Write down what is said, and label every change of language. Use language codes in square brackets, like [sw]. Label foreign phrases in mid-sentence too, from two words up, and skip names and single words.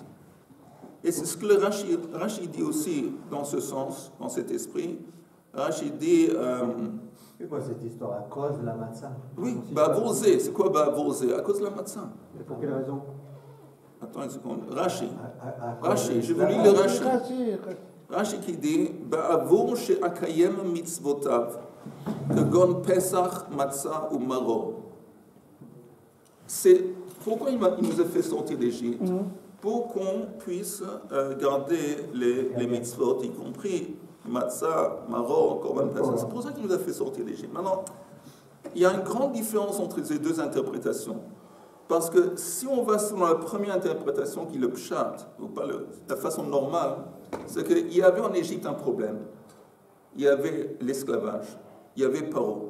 [fr] Et c'est ce que le Rashi dit aussi dans ce sens, dans cet esprit. Rashi dit... c'est quoi cette histoire? À cause de la matzah? Oui, Ba'avurze. C'est quoi Ba'avurze? À cause de la matzah. Et pour quelle raison? Attends une seconde. Rashi. Rashi, je vous lis le Rashi. Rashi qui dit [he] בעבור שאקיים מצוותיו כגון פסח מצה ou maror. [fr] C'est... Pourquoi il nous a fait sortir d'Égypte? Pour qu'on puisse garder les mitzvot, y compris matzah, maror, [he] קרבן פסח. [fr] C'est pour ça qu'il nous a fait sortir d'Égypte. Maintenant, il y a une grande différence entre ces deux interprétations. Parce que si on va selon la première interprétation, qui est le pshat, ou pas la façon normale, c'est qu'il y avait en Égypte un problème. Il y avait l'esclavage, il y avait Paro.